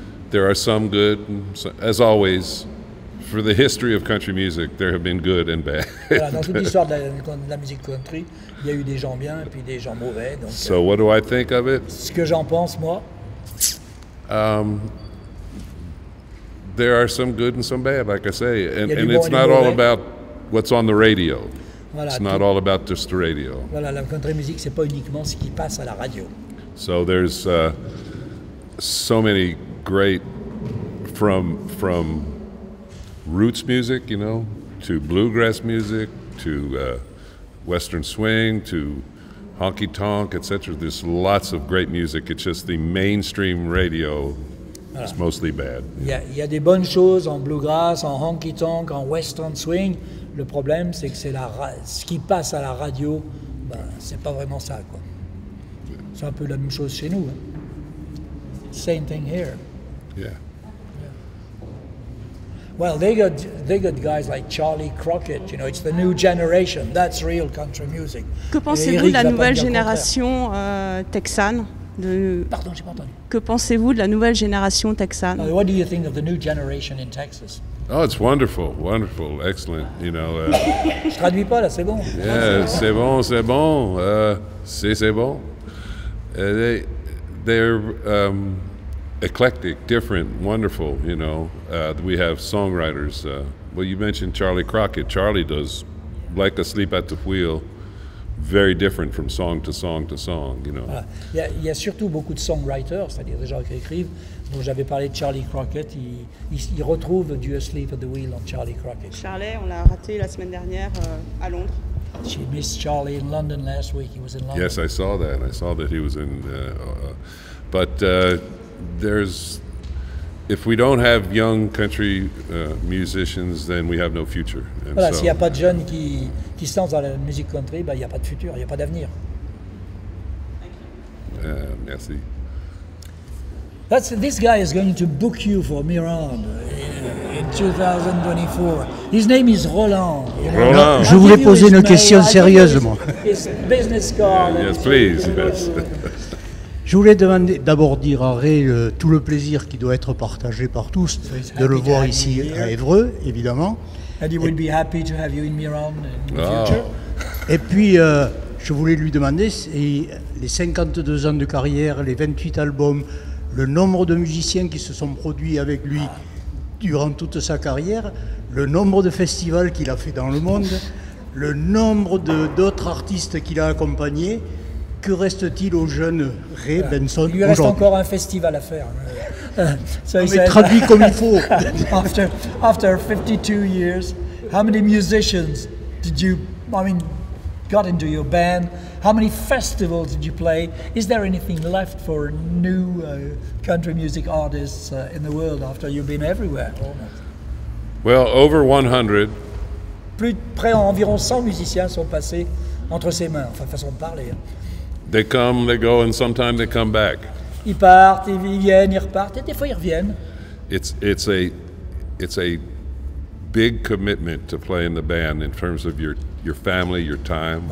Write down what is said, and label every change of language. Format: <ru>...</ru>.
<en>There are some good, as always. For the history of country music, there have been good and bad.</en> <fr>Voilà, dans toute l'histoire de la musique country, il y a eu des gens bien et puis des gens mauvais. Donc,</fr> <en>So what do I think of it?</en> <fr>ce que j'en pense, moi,</fr> <en>There are some good and some bad, like I say, and</en> <fr>Il y a du</fr> <en>it's</en> <fr>bon et du</fr> <en>not all</en> <fr>mauvais.</fr> <en>about what's on the radio.</en> <fr>voilà,</fr> <en>It's not all about just the radio.</en> <fr>voilà, la country music, c'est pas uniquement ce qui passe à la radio.</fr> <en>So there's so many great from roots music, you know, to bluegrass music, to western swing, to honky tonk, etc. There's lots of great music. It's just the mainstream radio is mostly bad.</en> <fr>Il y a des bonnes choses en bluegrass, en honky tonk, en western swing. Le problème, c'est que ce qui passe à la radio, ben, c'est pas vraiment ça, quoi. C'est un peu la même chose chez nous. Hein.</fr> <en>Same thing here. Yeah. Well, they got guys like Charlie Crockett. You know, it's the new generation. That's real country music.</en> <fr>Que pensez-vous de la nouvelle génération texane Pardon, j'ai pas entendu. Que pensez-vous de la nouvelle génération texane?</fr> <en>What do you think of the new generation in Texas? Oh, it's wonderful, wonderful, excellent. You know.</en> <fr>Je traduis pas là, c'est bon.</fr> <en>Yeah,</en> <fr>c'est bon, c'est bon. C'est bon.</fr> <en>They're eclectic, different, wonderful. You know, we have songwriters. Well, you mentioned Charlie Crockett. Charlie does Like Asleep at the Wheel. Very different from song to song to song, you know.</en> <fr>Voilà. Il y a surtout beaucoup de songwriters, c'est-à-dire des gens qui écrivent. Donc j'avais parlé de Charlie Crockett. Il retrouve du Asleep at the Wheel en Charlie Crockett. Charlie, on l'a raté la semaine dernière à Londres.</fr> <en>She missed Charlie in London last week. He was in London. Yes, I saw that. I saw that he was in. But there's, if we don't have young country musicians, then we have no future. And</en> <fr>Voilà,</fr> <en>so,</en> <fr>s'il n'y a pas de jeunes qui se lancent dans la musique country, ben, il n'y a pas de futur, il n'y a pas d'avenir. merci.</fr> <en>This guy is going to book you for Mirande in 2024. His name is Roland. You know? Roland.</en> <fr>Je voulais poser une question sérieuse, moi.</fr> <en>His business card. Yes, please. Yes.</en> <fr>Je voulais demander, d'abord dire à Ray tout le plaisir qui doit être partagé par tous de le voir ici à Évreux, évidemment.</fr> <en>And he would be happy to have you in Milan in the future.</en> <fr>Et puis, je voulais lui demander les 52 ans de carrière, les 28 albums, le nombre de musiciens qui se sont produits avec lui durant toute sa carrière, le nombre de festivals qu'il a fait dans le monde, le nombre d'autres artistes qu'il a accompagnés. Que reste-t-il au jeune Ray Benson? Il lui reste encore un festival à faire. Mais traduit comme il faut.</fr> <en>After 52 years, how many musicians did you, got into your band? How many festivals did you play? Is there anything left for new country music artists in the world after you've been everywhere? Well, over 100.</en> <fr>Près environ 100 musiciens sont passés entre ses mains, enfin façon de parler.</fr> <en>They come, they go, and sometimes they come back.</en> <fr>Ils partent, ils viennent, ils repartent, et des fois ils reviennent.</fr> <en>It's a big commitment to play in the band in terms of your family, your time.</en>